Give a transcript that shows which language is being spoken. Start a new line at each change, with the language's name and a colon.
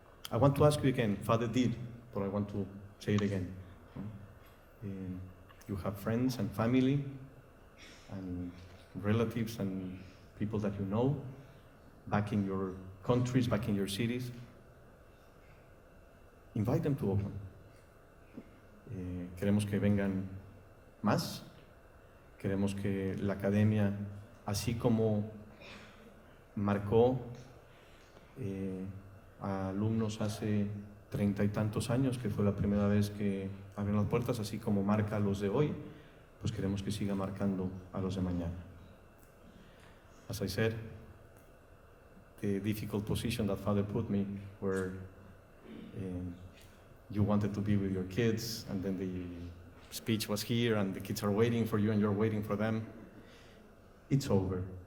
English: I want to ask you again, Father did, but I want to say it again. You have friends and family and relatives and people that you know, back in your countries, back in your cities. Invite them to Oaklawn.
Spanish: Queremos que vengan más. Queremos que la academia, así como marcó a alumnos hace 30 y tantos años, que fue la primera vez que abrieron las puertas, así como marca a los de hoy, pues queremos que siga marcando a los de mañana.
English: As I said, the difficult position that Father put me, where you wanted to be with your kids, and then the speech was here, and the kids are waiting for you, and you're waiting for them. It's over.